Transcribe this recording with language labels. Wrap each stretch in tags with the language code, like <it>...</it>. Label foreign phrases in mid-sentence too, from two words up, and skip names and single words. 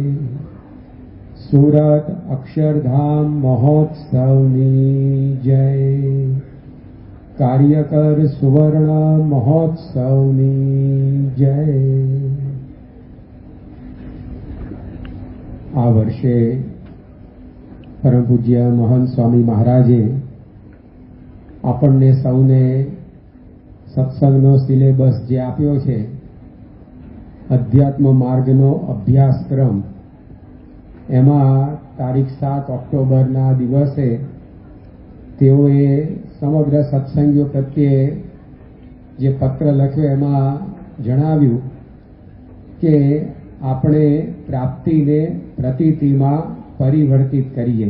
<gu>સુરત અક્ષરધામ મહોત્સવની જય। કાર્યકર સુવર્ણ મહોત્સવની જય। આ વર્ષે પરમ પૂજ્ય મહંત સ્વામી મહારાજે આપણને સૌને સત્સંગનો સિલેબસ જે આપ્યો છે, અધ્યાત્મ માર્ગનો અભ્યાસક્રમ, એમાં તારીખ 7 ઓક્ટોબરના દિવસે તેઓએ સમગ્ર સત્સંગીઓ પ્રત્યે જે પત્ર લખ્યો એમાં જણાવ્યું કે આપણે પ્રાપ્તિને પ્રતીતિમાં પરિવર્તિત કરીએ.</gu>